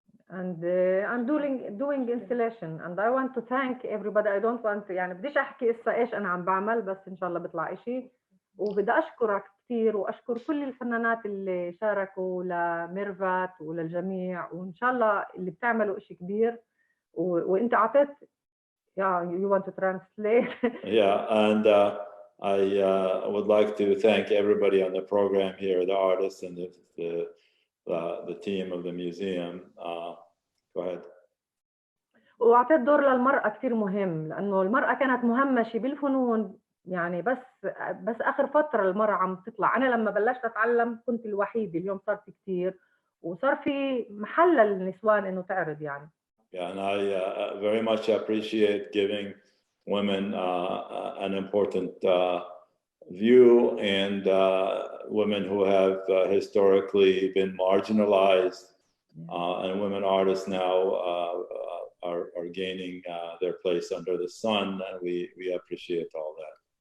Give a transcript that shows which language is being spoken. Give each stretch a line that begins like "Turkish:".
English: And I'm doing installation, and I want to thank everybody. I don't want
Arabic: يعني بديش أحكي إسا إيش أنا عم بعمل، بس إن شاء الله بيطلع إشي. وبدي أشكرك كثير وأشكر كل الفنانات اللي شاركوا لميرفات وللجميع، وإن شاء الله اللي بتعملوا إشي كبير. وأنت عطيت
English: you want to translate? Yeah, and I would like to thank everybody on the program here, the artists and the team of the museum. Go ahead.
Arabic: وأعطيت دور للمرأة كثير مهم، لأنه المرأة كانت مهمشة بالفنون يعني، بس آخر فترة المرأة عم تطلع. أنا لما بلشت أتعلم كنت الوحيدة، اليوم صار في كثير وصار في محل للنسوان إنه تعرض يعني.
English: Yeah, and I very much appreciate giving women an important view, and women who have historically been marginalized, and women artists now are gaining their place under the sun, and we appreciate all that.